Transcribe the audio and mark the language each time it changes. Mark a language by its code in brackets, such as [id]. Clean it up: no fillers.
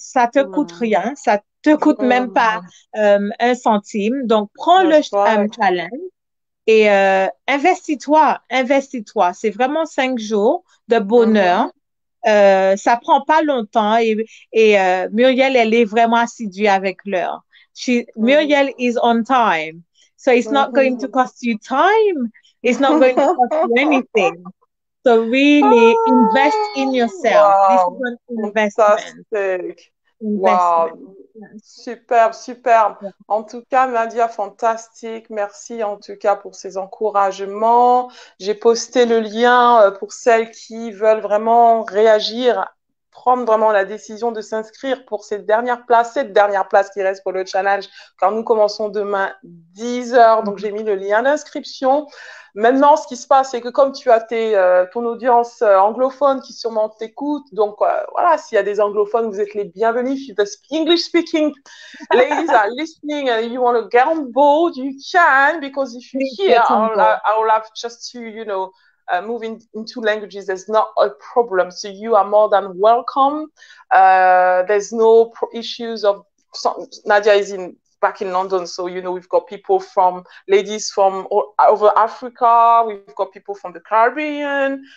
[fr] Ça te coûte rien, ça te coûte même pas un centime. Donc, prends le challenge et investis-toi, investis-toi. C'est vraiment 5 jours de bonheur. Ça prend pas longtemps et Muriel, elle est vraiment assidue avec l'heure. [en] Muriel is on time. So it's not going to cost you time. It's not going to cost you anything. So really invest in yourself. This is an investment. Fantastic. Wow. [fr] Superbe, superbe. En tout cas, Nadia, fantastique. Merci en tout cas pour ces encouragements. J'ai posté le lien pour celles qui veulent vraiment réagir, prendre vraiment la décision de s'inscrire pour cette dernière place qui reste pour le challenge, car nous commençons demain 10h. Donc, j'ai mis le lien d'inscription. Maintenant, ce qui se passe, c'est que comme tu as ton audience anglophone qui sûrement t'écoute, donc voilà, s'il y a des anglophones, vous êtes les bienvenus. [en] If the English-speaking ladies are listening and you want to get on board, you can, because if you're here, I will have just to, move into languages. There's not a problem. So you are more than welcome. There's no issues of Nadia is back in London, so we've got ladies from all over Africa, we've got people from the Caribbean.